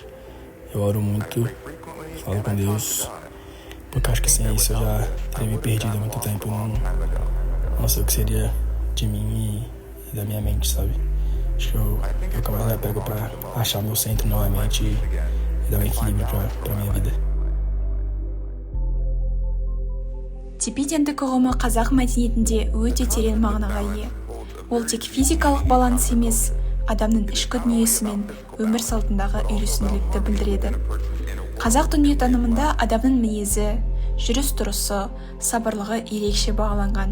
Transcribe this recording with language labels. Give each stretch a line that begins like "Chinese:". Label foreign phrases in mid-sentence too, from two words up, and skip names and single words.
Portuguese: Eu oro muito, falo com Deus, porque acho que sem isso eu já teria me perdido há muito tempo. Não sei o que seria de mim e da minha mente, sabe? Acho que eu mais me apego pra achar meu centro novamente e dar um equilíbrio pra minha vida.
Kazakh: Тепе-теңдік ұғымы қазақ мәдениетінде өте терең мағынаға ие. Ол тек физикалық баланс емес, адамның ішкі дүниесі мен өмір салтындағы үйлесімділікті білдіреді. Қазақ дүниетанымында адамның мінезі, жүріс-тұрысы, сабырлығы ерекше бағаланған.